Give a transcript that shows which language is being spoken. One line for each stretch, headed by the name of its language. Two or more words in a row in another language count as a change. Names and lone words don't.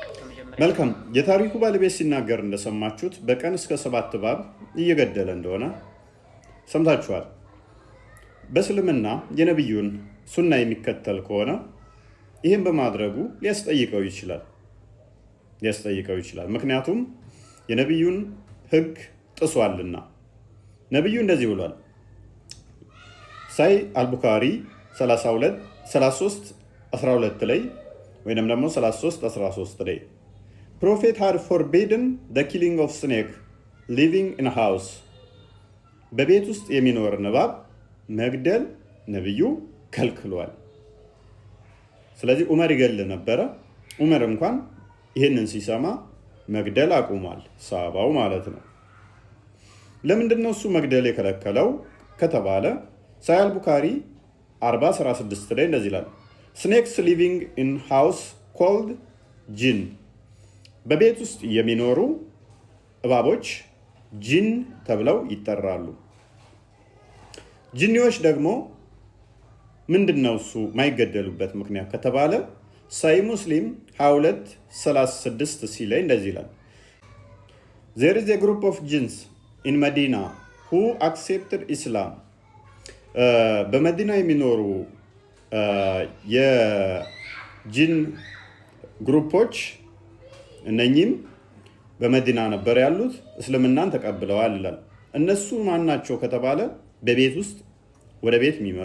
Amharic: መልካም የታሪኩ ባለቤት ሲናገር እንደሰማችሁት በቀን እስከ 7 እባብ እየገደለ እንደሆነ ሰምታችኋል። በእስልምና የነብዩን ሱና የሚከተል ከሆነ ይህን በማድረጉ ሊያስጠይቀው ይችላል። ምክንያቱም የነብዩን ህግ ጥሷልና። ነብዩ እንደዚህ ብሏል። ሳይ አልቡኻሪ 33:12 ላይ ወይንም ደግሞ 33:13 ላይ ፕሮፌት
English: had forbidden the killing of snake living in a house
Amharic: በቤት ውስጥ የሚኖር እባብ መግደል ነብዩ ከልክሏል። ስለዚህ ዑመር ይገል ነበረ። ዑመር እንኳን ይህንን ሲሰማ መግደል አቁሟል፣ ሰሃባው ማለት ነው። ለምንድን ነው እሱ መግደል የከለከለው ከተባለ ሳይ አልቡኻሪ 40:16 ላይ እንደዚህ ይላል
English: snakes living in house called
Amharic: ጂን በቤት ውስጥ የሚኖሩ እባቦች ጂን ተብለው ይጠራሉ። ጂኒዎች ደግሞ ምንድነው እሱ ማይገደሉበት ምክንያት ከተባለ ሳይ ሙስሊም 22:36 ሲ ላይ እንደዚህ ይላል
English: there is a group of jinns in Medina who accepted Islam
Amharic: በመዲና የሚኖሩ የጂን ግሩፖች እነኚህም በመዲና ነበር ያሉት፣ እስልምናን ተቀብለዋል ይላል። እነሱ ማን ናቸው ከተባለ በቤት ውስጥ ወደ ቤት የሚመጡ